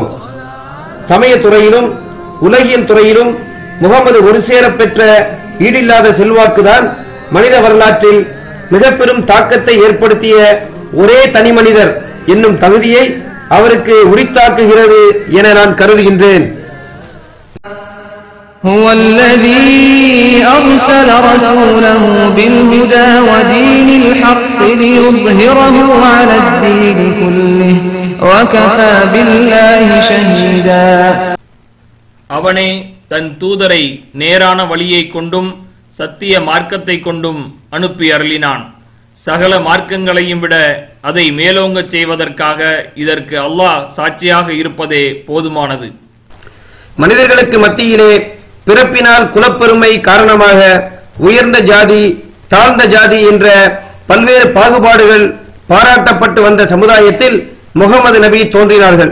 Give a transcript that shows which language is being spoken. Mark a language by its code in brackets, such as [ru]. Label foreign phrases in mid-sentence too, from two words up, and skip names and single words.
[ta] சமயத்துறையிலும் உலகியல் துறையிலும் முகமது ஒரு சேர பெற்ற ஈடில்லாத செல்வாக்குதான் மனித வரலாற்றில் மிக பெரும் தாக்கத்தை ஏற்படுத்திய ஒரே தனி மனிதர் என்னும் தகுதியை அவருக்கு உரித்தாக்குகிறது என நான் கருதுகின்றேன். [ar] هو الذي أرسل رسوله بالهدى ودين الحق ليظهره على الدين كله وكفى بالله شهيدا. [ta] அவனே தன் தூதரை நேரான வழியை கொண்டும் சத்திய மார்க்கத்தை கொண்டும் அனுப்பி அருளினான். சகல மார்க்கங்களையும் விட அதை மேலோங்கச் செய்வதற்காக இதற்கு அல்லாஹ் சாட்சியாக இருப்பதே போதுமானது. மனிதர்களுக்கு மத்தியிலே பிறப்பினால் குலப்பெருமை காரணமாக உயர்ந்த ஜாதி, தாழ்ந்த ஜாதி என்ற பல்வேறு பாகுபாடுகள் பாராட்டப்பட்டு வந்த சமுதாயத்தில் முகமது நபி தோன்றினார்கள்.